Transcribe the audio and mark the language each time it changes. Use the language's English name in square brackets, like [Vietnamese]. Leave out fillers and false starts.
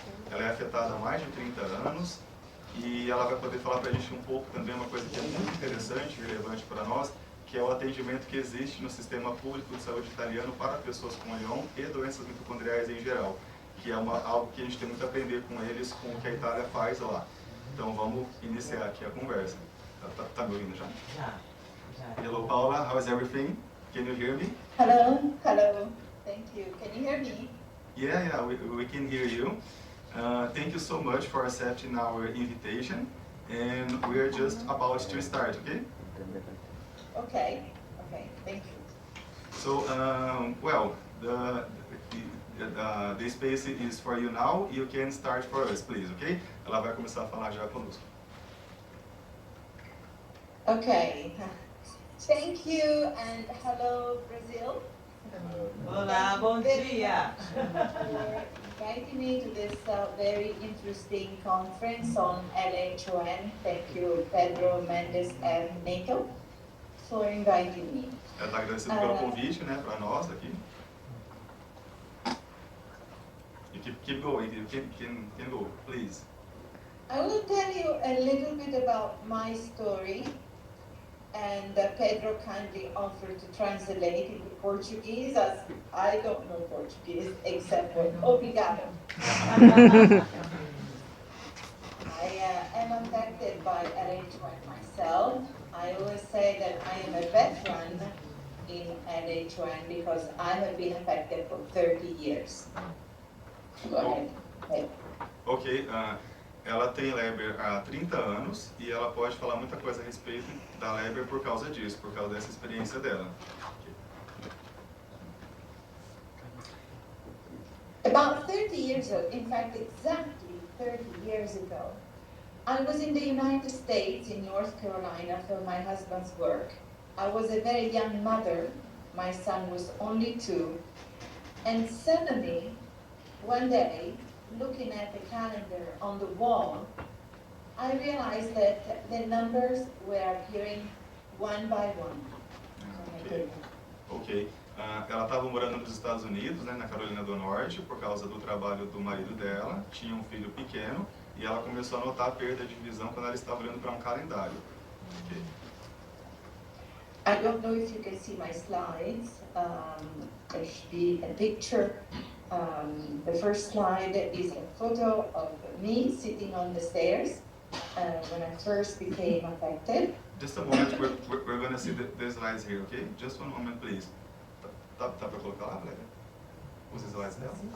[Portuguese] Ela é afetada há mais de 30 anos. E ela vai poder falar para a gente um pouco também uma coisa que é muito interessante e relevante para nós, que é o atendimento que existe no sistema público de saúde italiano para pessoas com LHON e doenças mitocondriais em geral, que é algo que a gente tem muito a aprender com eles, com o que a Itália faz lá. Então vamos iniciar aqui a conversa. Tá me ouvindo já? Já. [English] Hello Paula, how is everything? Can you hear me? Hello, thank you. Can you hear me? Yeah, we can hear you. Thank you so much for accepting our invitation, and we are just about to start, okay? Okay, thank you. So, well, the space is for you now. You can start for us, please, okay? [Portuguese] Ela vai começar a falar já conosco. [English] Okay, thank you, and hello, Brazil. [Portuguese] Olá, bom dia. [English] For inviting me to this very interesting conference on LHON. Thank you, Pedro Mendes and NATO, for inviting me. [Portuguese] Ela está agradecendo pelo convite, né, para nós aqui. [English] You keep going. You can go, please. I will tell you a little bit about my story. And Pedro kindly offered to translate into Portuguese, as I don't know Portuguese except for obrigado. I am affected by LHON myself. I always say that I am a veteran in LHON because I have been affected for 30 years. Go ahead. Ok. [Portuguese] Ela tem Leber há 30 anos e ela pode falar muita coisa a respeito da Leber por causa disso, por causa dessa experiência dela. [English] About 30 years ago, in fact exactly 30 years ago, I was in the United States, in North Carolina, for my husband's work. I was a very young mother, my son was only 2, and suddenly, one day, looking at the calendar on the wall, I realized that the numbers were appearing one by one. Ok. [Portuguese] Ela estava morando nos Estados Unidos, né, na Carolina do Norte, por causa do trabalho do marido dela, tinha um filho pequeno, e ela começou a notar a perda de visão quando ela estava olhando para um calendário. [English] Okay. I don't know if you can see my slides. There should be a picture. The first slide is a photo of me sitting on the stairs when I first became affected. Just a moment, we're going to see the slides here, okay? Just one moment, please. [Portuguese] Tá para colocar lá, Leber? Os slides dela?